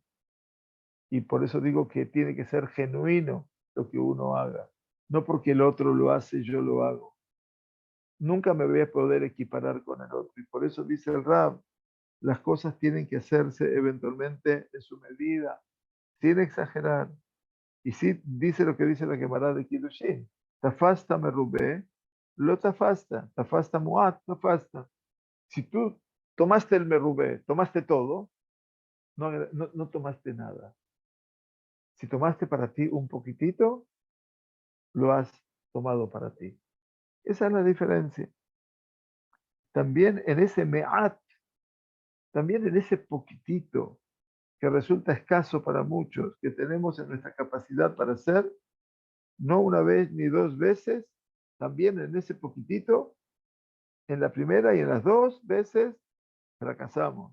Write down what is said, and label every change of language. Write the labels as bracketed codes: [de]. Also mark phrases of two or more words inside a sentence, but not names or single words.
[es] Y por eso digo que tiene que ser genuino lo que uno haga, no porque el otro lo hace, yo lo hago. Nunca me voy a poder equiparar con el otro. Y por eso dice el Rab, las cosas tienen que hacerse eventualmente en su medida, sin exagerar. Y sí dice lo que dice la Gemara de Kiddushin. [he] תפסת מרובה, לא תפסת מועט, תפסת. [es] Si tú tomaste el merubé, tomaste todo, no tomaste nada. Si tomaste para ti un poquitito, lo has tomado para ti. Esa es la diferencia. También en ese me'at, también en ese poquitito que resulta escaso para muchos, que tenemos en nuestra capacidad para hacer, no una vez ni dos veces, también en ese poquitito, en la primera y en las dos veces, fracasamos.